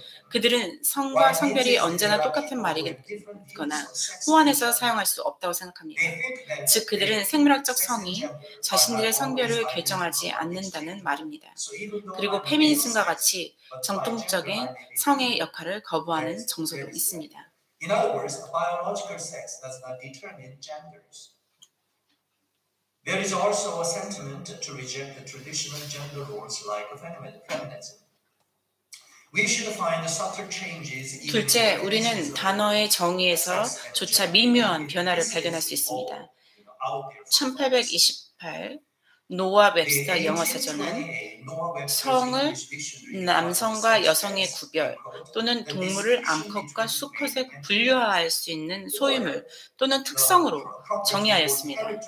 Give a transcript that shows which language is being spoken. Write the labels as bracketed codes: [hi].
[ko] 그들은 성과 성별이 언제나 똑같은 말이거나 호환해서 사용할 수 없다고 생각합니다. 즉 그들은 생물학적 성이 자신들의 성별을 결정하지 않는다는 말입니다. 그리고 페미니즘과 같이 정통적인 성의 역할을 거부하는 정서도 있습니다. [en] In other words, biological sex does not determine genders. There is also a sentiment to reject the traditional gender roles like feminism. We should find subtle changes. [ko] 둘째, 우리는 단어의 정의에서조차 미묘한 변화를 발견할 수 있습니다. 1828 노아 웹스터 영어 사전은 성을 남성과 여성의 구별 또는 동물을 암컷과 수컷에 분류할 수 있는 소유물 또는 특성으로 정의하였습니다.